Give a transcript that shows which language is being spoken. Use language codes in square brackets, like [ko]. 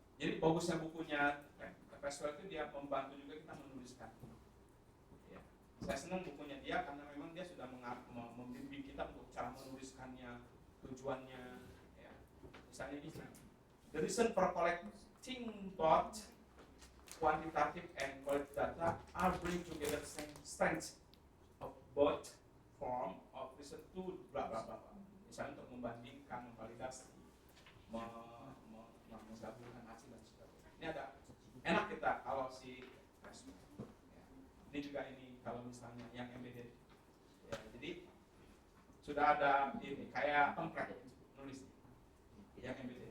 [id] Jadi bagusnya bukunya Creswell itu dia membantu juga kita menuliskan. Ya. Saya senang bukunya dia karena memang dia sudah membimbing kita untuk cara menuliskannya, tujuannya. Ya. Misalnya ini, [en] the reason for collecting both quantitative and qualitative data are bring together the strength of both form of research to bla bla bla. [id] Misalnya untuk membandingkan, memvalidasi, menggabungkan hasil dan sebagainya. Ini ada enak kita kalau si Creswell. Ya. Ini juga ini kalau misalnya yang embedded. Ya, jadi sudah ada ini kayak template nulis yang embedded.